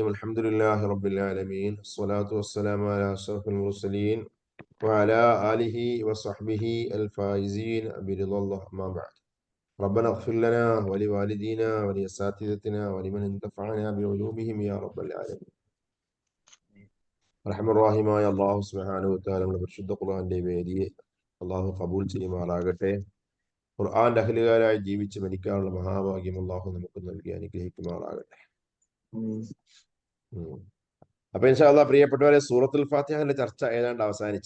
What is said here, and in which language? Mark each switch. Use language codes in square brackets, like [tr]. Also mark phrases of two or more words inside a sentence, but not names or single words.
[ar] الحمد لله رب العالمين، الصلاة والسلام على أشرف المرسلين وعلى آله وصحبه الفائزين برضا الله، أما بعد. ربنا اغفر لنا ولوالدينا ولأساتذتنا ولمن انتفعنا بعلومهم يا رب العالمين. [ml] റഹ്മാനായ അല്ലാഹു [ar] سبحانه وتعالى [ml] നമ്മുടെ പരിശുദ്ധ ഖുർആന്റെ വേദിയെ അല്ലാഹു കബൂൽ ചെയ്യുമാറാകട്ടെ. ഖുർആന്റെ അഹ്ലുകാരായി ജീവിച്ച് മരിക്കാനുള്ള മഹാഭാഗ്യം അല്ലാഹു നമുക്ക് നൽകി അനുഗ്രഹിക്കുമാറാകട്ടെ. അപ്പൊ [ar] إن شاء الله [ml] പ്രിയപ്പെട്ടവരെ, സൂറത്തുൽ ഫാത്തിഹയുടെ ചർച്ച ഏതാണ്ട് അവസാനിച്ച്.